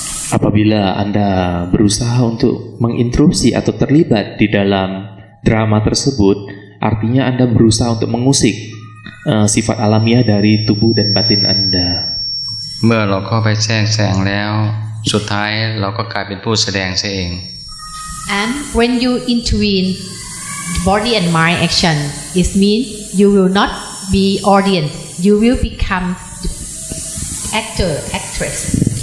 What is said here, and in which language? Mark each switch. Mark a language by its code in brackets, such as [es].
[id] Apabila Anda berusaha untuk menginterupsi atau terlibat di dalam drama tersebut, artinya Anda berusaha untuk mengusik sifat alamiah dari tubuh dan batin Anda. [th] เมื่อเราเข้าไปแทรกแซงแล้วสุดท้ายเราก็กลายเป็นผู้แสดงซะเอง [en] And when you intervene body and mind action, it means you will not be audience, you will become actor, actress.